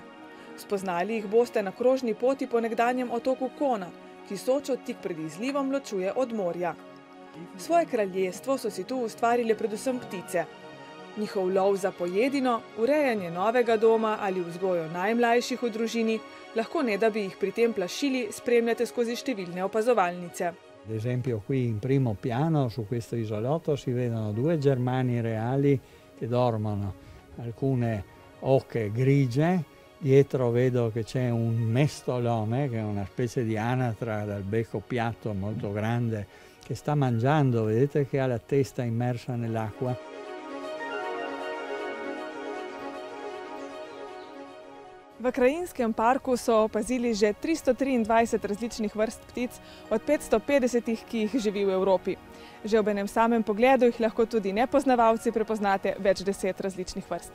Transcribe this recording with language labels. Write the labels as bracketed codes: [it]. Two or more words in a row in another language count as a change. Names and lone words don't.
[sl] Spoznali jih boste na krožni poti po nekdanjem otoku Kona, ki Sočo tik pred izlivom ločuje od morja. Svoje kraljestvo so si tu ustvarile predvsem ptice. Njihov lov za pojedino, urejanje novega doma ali vzgojo najmlajših v družini, lahko ne da bi jih pri tem plašili, spremljate skozi številne opazovalnice. [it] Ad esempio qui in primo piano su questo isolotto si vedono due germani reali che dormono, alcune oche grigie, dietro vedo che c'è un mestolome che è una specie di anatra dal becco piatto molto grande che sta mangiando, vedete che ha la testa immersa nell'acqua. [sl] V krajinskem parku so opazili že 323 različnih vrst ptic od 550, ki jih živi v Evropi. Že ob enem samem pogledu jih lahko tudi nepoznavalci prepoznate več 10 različnih vrst.